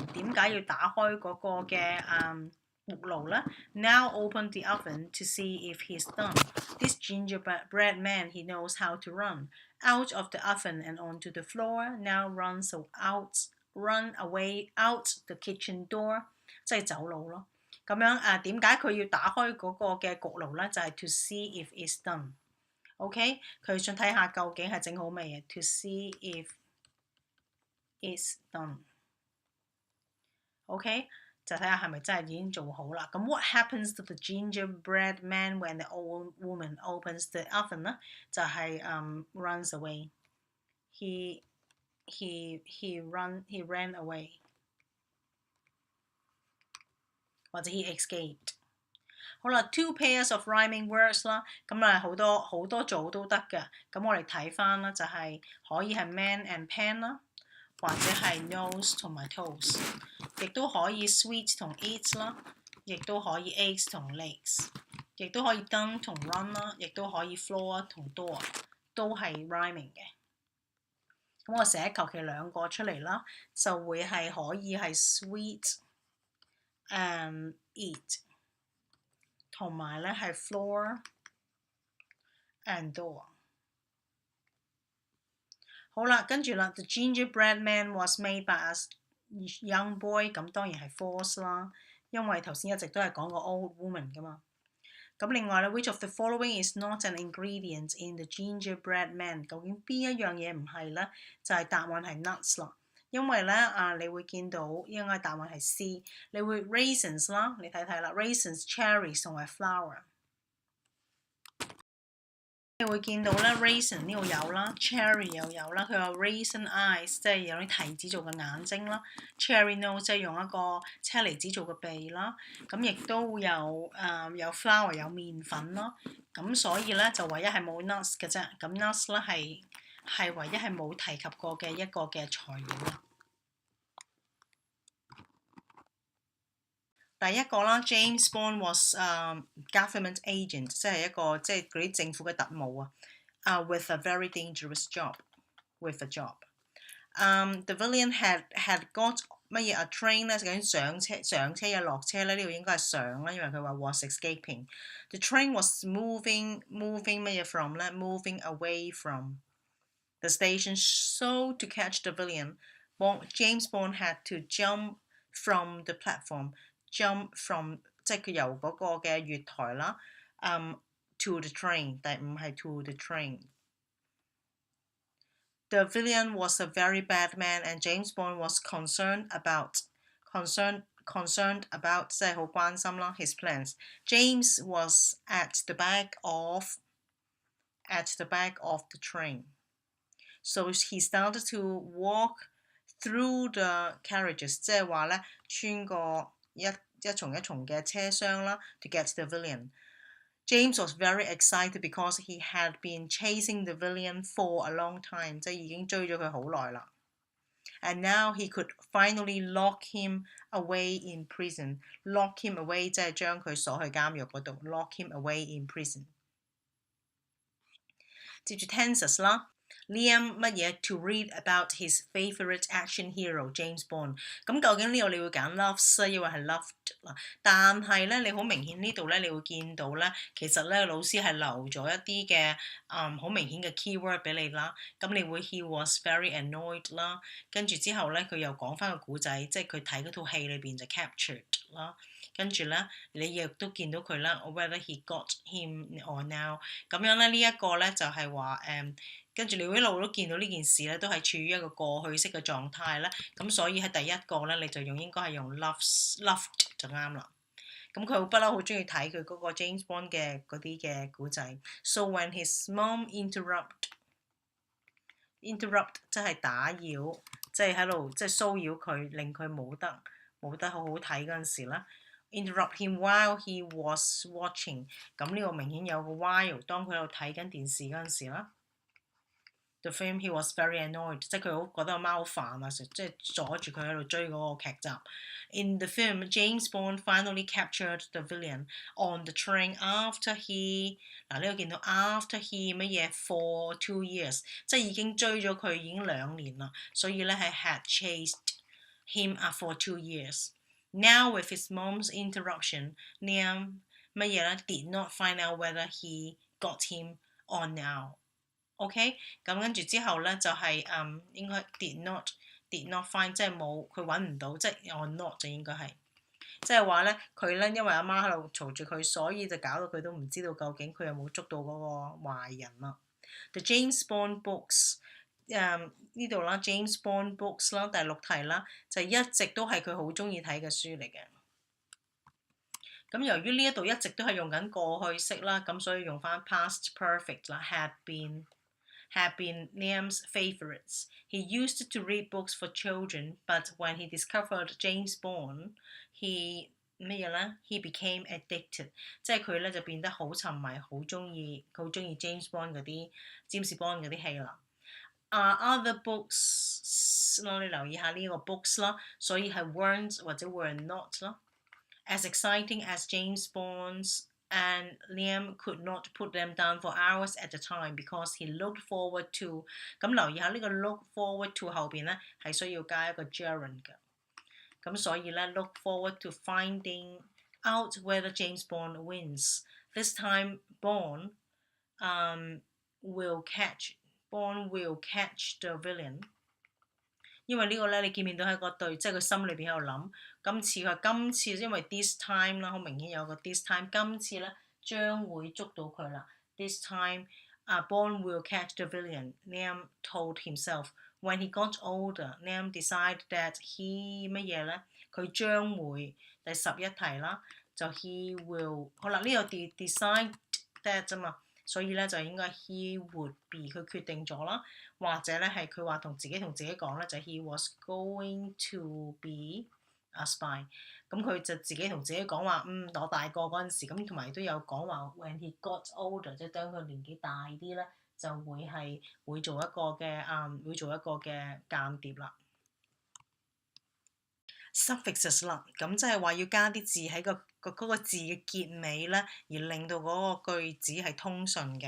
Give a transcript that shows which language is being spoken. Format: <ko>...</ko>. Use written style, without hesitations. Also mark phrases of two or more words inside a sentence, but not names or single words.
<yue>點解要打開嗰個嘅焗爐咧</yue> <en>？Now open the oven to see if he's done. This gingerbread man, he knows how to run out of the oven and onto the floor. Now run away out the kitchen door，</en> <yue>即係走佬咯。咁樣點解佢要打開嗰個嘅焗爐咧？就係</yue> <en>to see if it's done。</en> <yue>OK， 佢想睇下究竟係整好未嘅 ？</yue> <en>To see if it's done。</en> <yue>OK， 就睇下係咪真係已經做好啦。咁</yue> <en>What happens to the gingerbread man when the old woman opens the oven</en> <yue>咧？就係</yue> <en>runs away。He ran away，</en> <yue>或者</yue> <en>he escaped。</en> <yue>好啦 ，</yue> <en>two pairs of rhyming words</en> <yue>啦，咁好多組都得嘅。咁我哋睇翻啦，就係可以係</yue> <en>man and pan</en> <yue>啦，或者係 nose 同埋 toes， 亦都可以 sweet 同 eat 啦，亦都可以 eggs 同 legs， 亦都可以 done 同 run 啦，亦都可以 floor 同 door， 都係 rhyming 嘅。咁我寫求其兩個出嚟啦，就會係可以係</yue> <en>sweet and eat，</en> <yue>同埋咧係</yue> <en>floor and door。</en> <yue>好啦，跟住啦</yue> <en>，The gingerbread man was made by a young boy，</en> <yue>咁當然係 false 啦，因為頭先一直都係講個</yue> <en>old woman</en> <yue>噶嘛。咁另外咧</yue> <en>，Which of the following is not an ingredient in the gingerbread man？</en> <yue>究竟邊一樣嘢唔係咧？就係答案係 nuts 啦。因為咧你會見到應該答案係 C， 你會 raisins 啦，你睇睇啦 ，raisins、cherries 同埋 flour。你會見到咧 raisin 呢度有啦 ，cherry 又有啦，佢有 raisin eyes，即係有啲提子做嘅眼睛啦 ，</yue> <en>cherry nose</en> <yue>即係用一個車厘子做嘅鼻啦，咁亦都有有 flour 有麵粉咯，咁所以咧就唯一係冇 nuts 嘅啫，咁 nuts 咧係唯一係冇提及過嘅一個嘅材料啦。第一個啦</yue> <en>，James Bond was government agent，</en> <yue>即係一個即係嗰啲政府嘅特務啊。</yue> <en>With a very dangerous job, with a job. The villain had got</en> <yue>乜嘢</yue> <en>a train</en> <yue>咧？究竟上車又落車咧？呢度應該係上啦，因為佢話</yue> <en>was escaping. The train was moving</en> <yue>乜嘢</yue> <en>from</en> <yue>咧</yue> <en>？Moving away from the station. So to catch the villain, James Bond had to jump from the platform.Jump from</en> <yue>即係佢由嗰個嘅月台啦</yue> <en>，to the train，</en> <yue>第五係</yue> <en>to the train。The villain was a very bad man, and James Bond was concerned about</en> <yue>即係好關心啦</yue> <en>his plans. James was at the back of the train, so he started to walk through the carriages，</en> <yue>即係話咧穿過一重一重嘅車廂啦 ，</yue> <en>to get the villain. James was very excited because he had been chasing the villain for a long time，</en> <yue>即係已經追咗佢好耐啦。</yue> <en>And now he could finally lock him away in prison. Lock him away</en> <yue>即係將佢鎖去監獄嗰度</yue> <en>，lock him away in prison。</en> <yue>接住 tenses 啦。</yue> <en>Liam</en> <yue>乜嘢</yue> <en>to read about his favourite action hero James Bond，</en> <yue>咁究竟呢度你會揀 loves 抑或係 loved 啦？但係咧你好明顯呢度咧你會見到咧，其實咧老師係留咗一啲嘅好明顯嘅 keyword 俾你啦。咁你會</yue> <en>he was very annoyed</en> <yue>啦，跟住之後咧佢又講翻個故仔，即係佢睇嗰套戲裏邊就 captured 啦。</yue> <en>跟住咧，你亦都見到佢啦 ，whether he got him or now。</en> <yue>咁樣咧，呢一個咧就係話跟住你會一路都見到呢件事咧，都係處於一個過去式嘅狀態啦。咁所以喺第一個咧，你就應該係用 loved 就啱啦。咁佢不嬲好中意睇佢嗰個 James Bond 嘅嗰啲嘅古仔。</yue> <en>So when his mom interrupt</en> <yue>即係打擾，即係喺度即係騷擾佢，令佢冇得好好睇嗰陣時啦。</yue> <en>Interrupt him while he was watching。</en> <yue>咁呢個明顯有個 while，當佢喺度睇緊電視嗰陣時啦。</yue> <en>The film he was very annoyed，</en> <yue>即係佢好覺得個貓好煩啊，即係阻住佢喺度追嗰個劇集。</yue> <en>In the film, James Bond finally captured the villain on the train after he</en> <yue>呢個見到</yue> <en>after he</en> <yue>乜嘢</yue> <en>for 2 years，</en> <yue>即係已經追咗佢已經2年啦，所以咧係</yue> <en>had chased him for 2 years。Now with his mom's interruption, Liam</en> <yue>乜嘢咧</yue> <en>did not find out whether he got him or now。</en> <yue>OK， 咁跟住之後咧就係應該</yue> <en>did not find，</en> <yue>即係冇佢揾唔到，即係</yue> <en>or not</en> <yue>就應該係，即係話咧佢咧因為阿媽喺度嘈住佢，所以就搞到佢都唔知道究竟佢有冇捉到嗰個壞人啦。</yue> <en>The James Bond books</en> <yue>呢度啦 ，</yue> <en>James Bond books</en> <yue>啦，第6題啦，就一直都係佢好中意睇嘅書嚟嘅。咁由於呢一度一直都係用緊過去式啦，咁所以用翻</yue> <en>past perfect</en> <yue>啦 ，</yue> <en>had been Liam's favorites. He used to read books for children, but when he discovered James Bond, he became addicted.</en> <yue>即係佢咧就變得好沉迷，好中意 James Bond 嗰啲詹士邦嗰啲戲啦。</yue> <en>Other books</en> <yue>你留意下呢個</yue> <en>books</en> <yue>啦，所以係</yue> <en>weren't</en> <yue>或者</yue> <en>were not 啦。As exciting as James Bond's。And Liam could not put them down for hours at a time because he looked forward to。</en> <yue>咁留意下呢個</yue> <en>look forward to</en> <yue>後邊咧係需要加一個 gerund 嘅。</yue> <en>咁所以咧 look forward to finding out whether James Bond wins. This time Bond will catch the villain。</en> <yue>因為呢個咧，你見唔見到喺個對，即係佢心裏邊喺度諗，今次因為</yue> <en>this time</en> <yue>啦，好明顯有個</yue> <en>this time，</en> <yue>今次咧將會捉到佢啦。</yue> <en>This time, Bond will catch the villain, Liam told himself. When he got older, Liam decided that he</en> <yue>乜嘢咧？佢將會第11題啦，就</yue> <en>he will</en> <yue>好啦，呢個</yue> <en>decide that</en> <yue>啫嘛。所以咧就應該</yue> <en>he would be</en> <yue>佢決定咗啦，或者咧係佢話同自己講咧就</yue> <en>he was going to be a spy。</en> <yue>咁佢就自己同自己講話，我大個嗰陣時，咁同埋都有講話</yue> <en>when he got older，</en> <yue>即係當佢年紀大啲咧，就會做一個嘅間諜啦。Suffixes 啦，咁即係話要加啲字喺嗰個字嘅結尾咧，而令到嗰個句子係通順嘅。</yue>